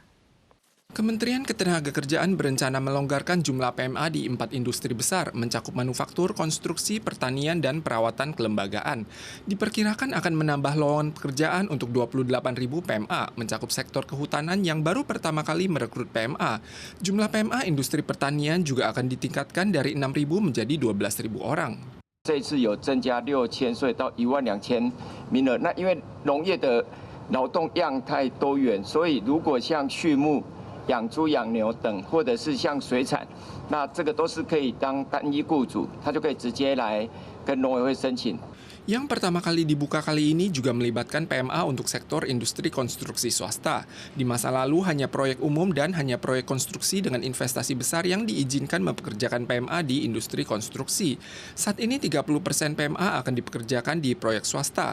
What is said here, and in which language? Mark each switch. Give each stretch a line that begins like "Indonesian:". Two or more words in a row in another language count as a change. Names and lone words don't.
Indonesian: Kementerian Ketenagakerjaan berencana melonggarkan jumlah PMA di 4 industri besar, mencakup manufaktur, konstruksi, pertanian, dan perawatan kelembagaan. Diperkirakan akan menambah lowongan pekerjaan untuk 28.000 PMA, mencakup sektor kehutanan yang baru pertama kali merekrut PMA. Jumlah PMA industri pertanian juga akan ditingkatkan dari 6.000 menjadi 12.000 orang.
Chinese: 这次有增加6000所以到12000名额。那因为农业的劳动样态多元，所以如果像畜牧 养猪、养牛等，或者是像水产，那这个都是可以当单一雇主，他就可以直接来跟农委会申请。
Indonesian: Yang pertama kali dibuka kali ini juga melibatkan PMA untuk sektor industri konstruksi swasta. Di masa lalu hanya proyek umum dan hanya proyek konstruksi dengan investasi besar yang diizinkan mempekerjakan PMA di industri konstruksi. Saat ini 30% PMA akan dipekerjakan di proyek swasta.